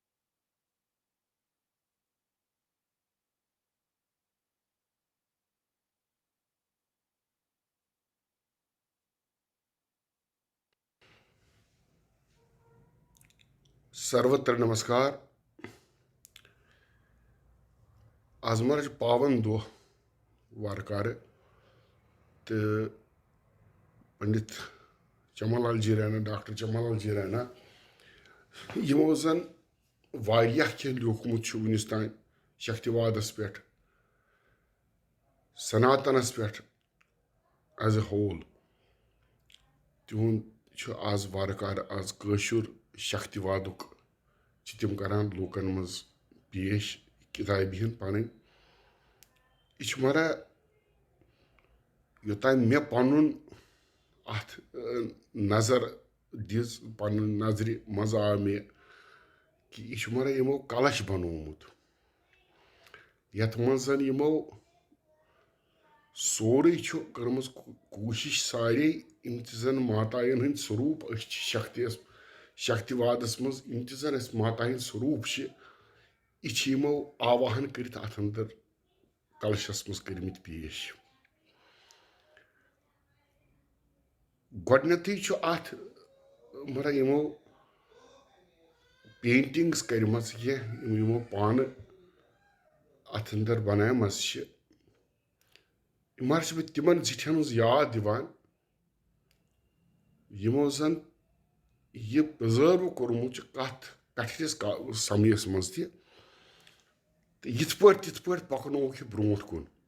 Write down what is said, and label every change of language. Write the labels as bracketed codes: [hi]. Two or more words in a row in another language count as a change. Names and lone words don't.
[hi] सर्वत्र नमस्कार। [ks] आज मर पावन दो वारकार तो पंडित चमनलाल जी रैना, डॉक्टर चमनलाल जी रैना यमो जन वारियाह के लिखमुत वनिस तान शक्तिवादस पे, सनातनस पे [en] as a whole [ks] तिहुंद आज वारकार आज कशुर शक्तिवादुक तिम करान लूकन मज पेश किताबी पन मरा योतान मे पन अत नजर दिज पन नजर मज आ मे कि यह मरा यमो कलश बनोमुत यथ मज यमो सोरे कर्मज कोशिश सारे इन जन मातायन हंद स्वरूप शक्ति शक्तिवादस मज इन जन माता हंद स्वरूप यमो आवाहन कर अत अंदर कलशस मज कर्मित पेश। गोडनथी अत मरा यमो पेंटिंग्स कर्मच यमो पान अत अंदर बनामस मर तिमन जिठन याद दिवान यमो जन यह प्रिजर्व कोर्मुत कथ कठिस समयस मज तिथ पे पकनोक यह ब्रोट कुन।